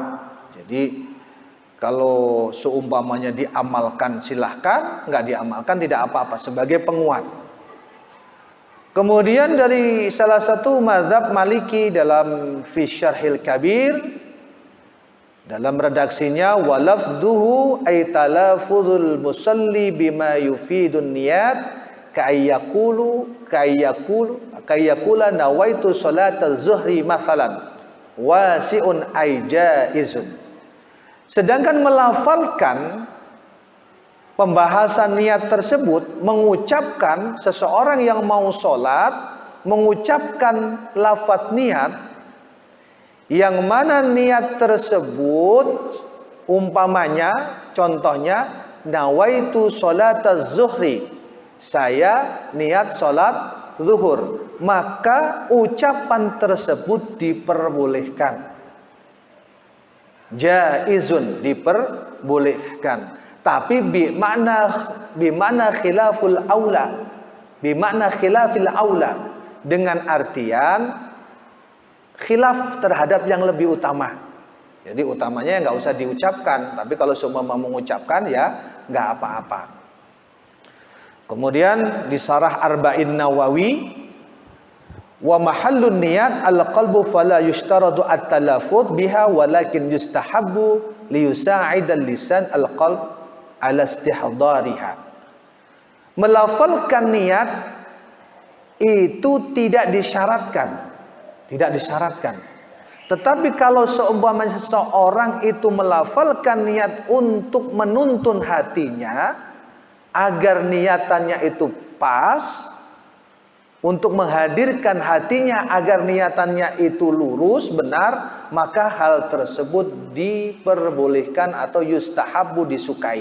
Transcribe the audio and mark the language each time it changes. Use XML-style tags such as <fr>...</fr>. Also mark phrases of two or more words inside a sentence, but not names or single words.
<id>Jadi kalau seumpamanya diamalkan silahkan, nggak diamalkan tidak apa-apa, sebagai penguat. Kemudian dari salah satu mazhab Maliki dalam fi Syarhil Kabir, dalam redaksinya</id> <ar>والفظه أي تلفظ المصلي بما يفيد النية كأن يقول نويت صلاة الظهر مثلا واسع أي جائز.</ar> <id>Sedangkan melafalkan pembahasan niat tersebut, mengucapkan seseorang yang mau sholat mengucapkan lafaz niat, yang mana niat tersebut umpamanya, contohnya</id> <ar>نويت صلاة الظهر,</ar> <id>saya niat sholat zuhur, maka ucapan tersebut diperbolehkan, jaizun, diperbolehkan, tapi</id> <ar>بمعنى خلاف الأولى, بمعنى خلاف الأولى,</ar> <id>dengan artian khilaf terhadap yang lebih utama. Jadi utamanya nggak usah diucapkan, tapi kalau semua mau mengucapkan ya nggak apa-apa. Kemudian di Syarah Arba'in Nawawi,</id> <ar>ومحل النية القلب فلا يشترط التلفظ بها ولكن يستحب ليساعد اللسان القلب على استحضارها.</ar> <id>Melafalkan niat itu tidak disyaratkan. Tidak disyaratkan. Tetapi kalau seumpamanya seseorang itu melafalkan niat untuk menuntun hatinya agar niatannya itu pas, untuk menghadirkan hatinya agar niatannya itu lurus, benar, maka hal tersebut diperbolehkan atau yustahabbu, disukai.</id>